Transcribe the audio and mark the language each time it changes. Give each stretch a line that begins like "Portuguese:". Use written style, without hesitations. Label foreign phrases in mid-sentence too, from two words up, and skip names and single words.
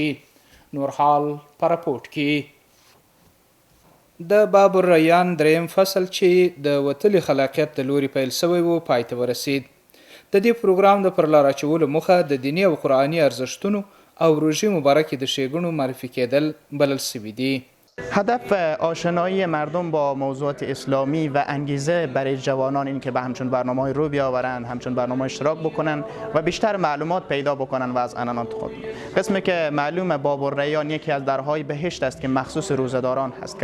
Pashto: نور حال په راپورټ کې. د باب الریان دریم فصل چې د وتلي خلاقیت د لوري پیل شوی و پای ته ورسید. د دې پروګرام د پرلار اچولو موخه د دیني او قرآني ارزښتونو او روژې مبارکې د ښېګڼو معرفي کېدل بلل شوي دي.
Persian: هدف آشنایی مردم با موضوعات اسلامی و انگیزه برای جوانان این که به همچون برنامه‌های رو بیاورند، همچون برنامه اشتراک بکنن و بیشتر معلومات پیدا بکنن و از عنعنات خود. قسمی که معلومه باب الریان یکی از درهای بهشت است که مخصوص روزه‌داران هست.